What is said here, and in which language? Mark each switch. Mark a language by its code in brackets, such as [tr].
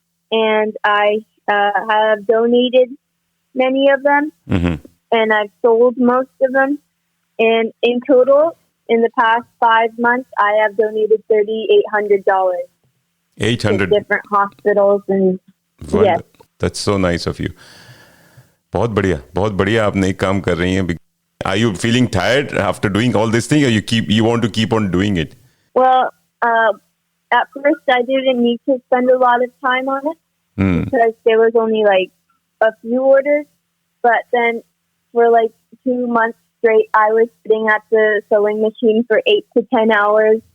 [en] And I have donated many of them, and I've sold most of them. And in total, in the past 5 months, I have donated $3,800 800 to different hospitals. And yes, that's so nice of you. [hi] बहुत बढ़िया आपने एक काम कर रही हैं. [en] Are you feeling tired after doing all this thing, or you want to keep on doing it? Well, at first I didn't need to spend a lot of time on it because there was only like a few orders. But then for like 2 months straight, I was sitting at the sewing machine for 8 to 10 hours.